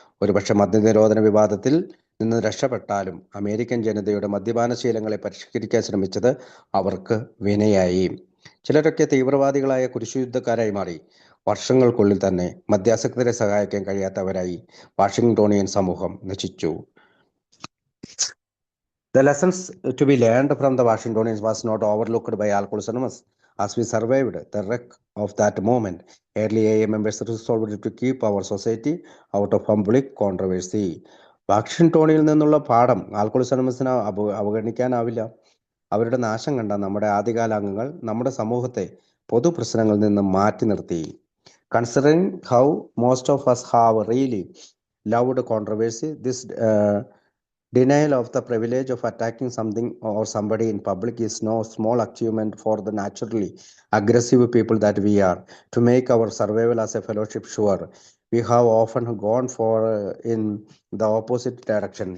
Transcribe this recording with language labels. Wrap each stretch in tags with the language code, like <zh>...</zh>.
<ml>ഒരുപക്ഷെ മദ്യനിരോധന വിവാദത്തിൽ നിന്ന് രക്ഷപ്പെട്ടാലും അമേരിക്കൻ ജനതയുടെ മദ്യപാനശീലങ്ങളെ പരിഷ്കരിക്കാൻ ശ്രമിച്ചത് അവർക്ക് വിനയായി. ചിലരൊക്കെ തീവ്രവാദികളായ കുരിശുയുദ്ധക്കാരായി മാറി. വർഷങ്ങൾക്കുള്ളിൽ തന്നെ മദ്യാസക്തരെ സഹായിക്കാൻ കഴിയാത്തവരായി വാഷിംഗ്ടോണിയൻ സമൂഹം നശിച്ചു.</ml> <en>The lessons to be learned from the Washingtonians was not overlooked by Alcoholics Anonymous. As we survived the wreck of that moment, early AA members resolved to keep our society out of public controversy.</en> <ml>വാഷിംഗ്ടോണിൽ നിന്നുള്ള പാഠം alcoholics അനോണിമസിന് അവഗണിക്കാനാവില്ല. അവരുടെ നാശം കണ്ട നമ്മുടെ ആദ്യകാല അംഗങ്ങൾ നമ്മുടെ സമൂഹത്തെ പൊതുപ്രശ്നങ്ങളിൽ നിന്ന് മാറ്റി നിർത്തി.</ml> <en>Considering how most of us have really loved controversy, this denial of the privilege of attacking something or somebody in public is no small achievement for the naturally aggressive people that we are. To make our survival as a fellowship sure, we have often gone in the opposite direction.</en>